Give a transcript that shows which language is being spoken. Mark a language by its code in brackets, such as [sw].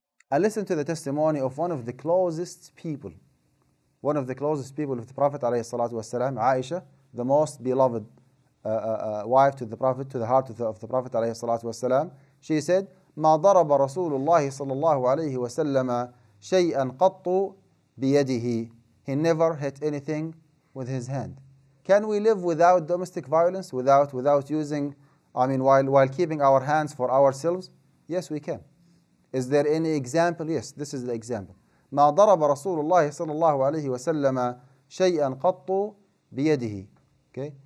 [en] I listened to the testimony of one of the closest people of the Prophet ﷺ, Aisha, the most beloved wife to the Prophet, to the heart of the Prophet ﷺ. She said, [ar] ما ضرب رسول الله صلى الله عليه وسلم شيئا قط بيده. [en] He never hit anything with his hand. Can we live without domestic violence, without using, while keeping our hands for ourselves? Yes, we can. Is there any example? Yes, this is the example. [ar] ما ضرب رسول الله صلى الله عليه وسلم شيئا قط بيده. Okay?